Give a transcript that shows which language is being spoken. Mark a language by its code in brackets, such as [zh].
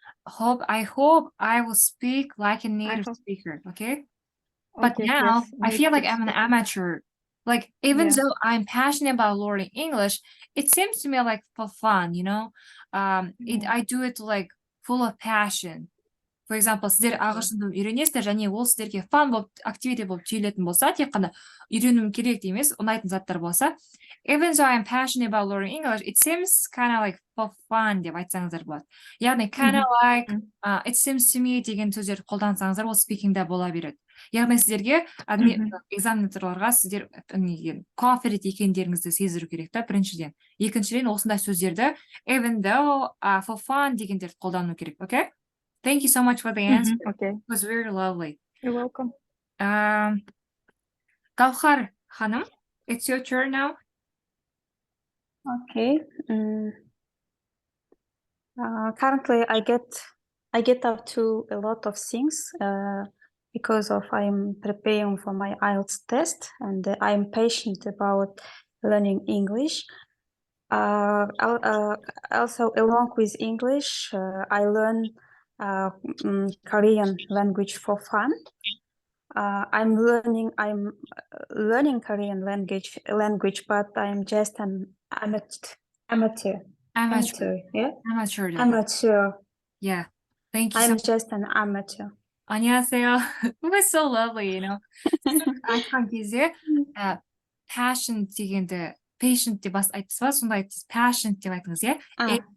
[en] I hope I will speak like a native speaker, okay? But now I feel like I'm an amateur. Like, even though I'm passionate about learning English, it seems to me like for fun, you know? I do it like full of passion. [kk] For example, сіздер ағылшынды үйренесіздер, және ол сіздерге фан болып, активити болып түйілетін болса, тек қана үйренуім керек емес, ұнайтын заттар болса, even though I'm passionate about learning English, it seems kind of like for fun деп айтсаңыздар болады. Яғни, kind of like, it seems to me деген сөздерді қолдансаңыздар, ол спикингда бола береді. Яғни сіздерге экзаменаторларға сіздер confident екендеріңізді сездіру керек та, біріншіден. Екіншіден, осындай сөздерді even though, for fun дегендерді қолдану керек, okay? [en] Thank you so much for the answer. Okay. It was very lovely. You're welcome. Gavhar ханым, it's your turn now. Okay. Currently, I get up to a lot of things because of I'm preparing for my IELTS test, and I'm patient about learning English. Also, along with English, I learn Korean language for fun. I'm learning Korean language, but I'm just an amateur. Yeah. Amateur. Amateur. Yeah. Thank you so I'm much. just an amateur. [ko] 안녕하세요. [en] It was so lovely, you know. [kk] айтқан кезде passion дегенді patient деп айтасыз ба, сонда айтасыз passion деп айтыңыз, иә?